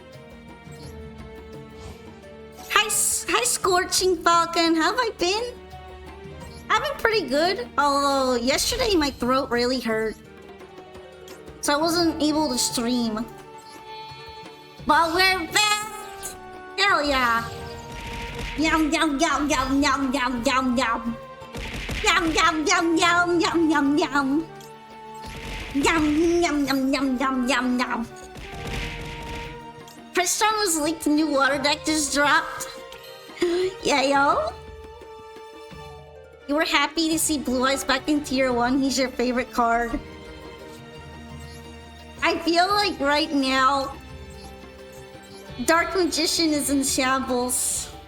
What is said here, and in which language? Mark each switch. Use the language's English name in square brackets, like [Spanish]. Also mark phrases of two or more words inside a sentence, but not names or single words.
[English] Hi, Scorching Falcon. How have I been? I've been pretty good. Although yesterday my throat really hurt, so I wasn't able to stream. But we're back! Hell yeah! Yum yum yum yum yum yum yum yum. Yum yum yum yum yum yum yum. Yum yum yum yum yum yum yum. Pressstone was leaked, new water deck just dropped. Yeah, yo. You were happy to see Blue Eyes back in tier 1. He's your favorite card. I feel like right now, Dark Magician is in shambles.